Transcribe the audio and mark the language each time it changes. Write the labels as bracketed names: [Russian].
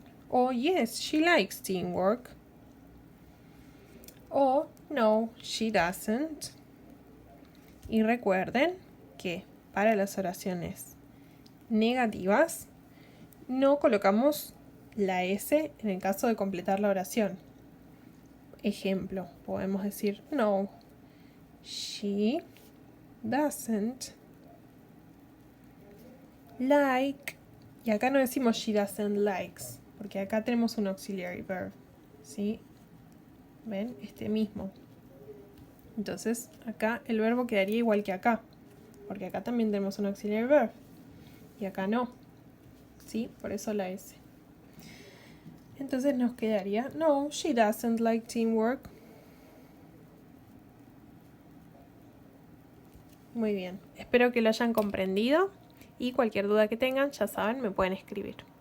[English] O yes, she likes teamwork. O no, she doesn't. [Spanish] Y recuerden que para las oraciones negativas no colocamos la S en el caso de completar la oración. Ejemplo, podemos decir [English] no, she doesn't like, [Spanish] Y acá no decimos [English] she doesn't likes, [Spanish] porque acá tenemos un auxiliary verb, ¿sí? ¿Ven? Este mismo. Entonces acá el verbo quedaría igual que acá, porque acá también tenemos un auxiliary verb y acá no, ¿sí? Por eso la S. Entonces nos quedaría, no, [English] she doesn't like teamwork. [Spanish] Muy bien, espero que lo hayan comprendido y cualquier duda que tengan, ya saben, me pueden escribir.